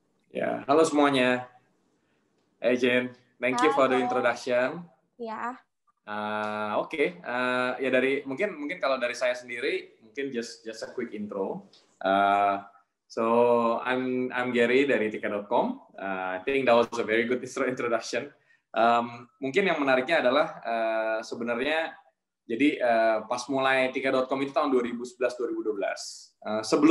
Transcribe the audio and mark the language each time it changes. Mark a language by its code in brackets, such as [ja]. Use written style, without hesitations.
[id] Ya, halo semuanya. [en] Hey Jen. Thank you for the introduction. Ya. Oke. [id] Ya mungkin kalau dari saya sendiri mungkin [en] just a quick intro. So I'm Gary dari tiket.com. I think that was a very good introduction. [id] Mungkin yang menariknya adalah sebenarnya jadi pas mulai tiket.com itu tahun 2011-2012.